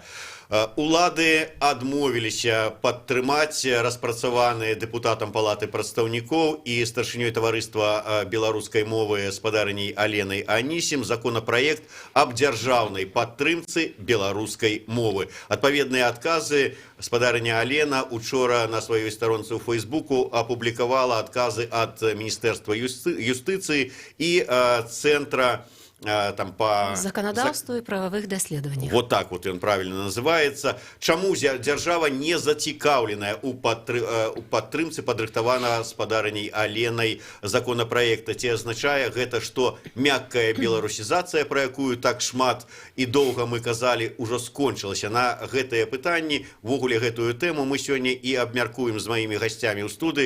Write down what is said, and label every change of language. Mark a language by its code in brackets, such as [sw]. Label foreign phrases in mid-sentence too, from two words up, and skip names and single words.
[be] Улады адмовіліся падтрымаць распрацаваныя дэпутатам Палаты прадстаўнікоў і старшынёй таварыства беларускай мовы спадарыняй Аленай Анісім законапраект аб дзяржаўнай падтрымцы беларускай мовы. Адпаведныя адказы спадарыня Алена учора на сваёй старонцы ў Фейсбуку апублікавала адказы ад Міністэрства юстыцыі і Цэнтра по [ru] законодавству и правовых даследований. Вот так вот он правильно называется. [be] Чаму дзяржава не зацікаўленая у падтрымцы падрыхтавана спадарыняй Аленай законопроекта? Ці азначае гэта, што мяккая беларусізацыя, про якую так шмат і доўга мы казалі, ужо скончылася? На гэтыя пытанні, ввогуле гэтую тэму мы сёння і абмяркуем з маімі гасцямі ў студыі.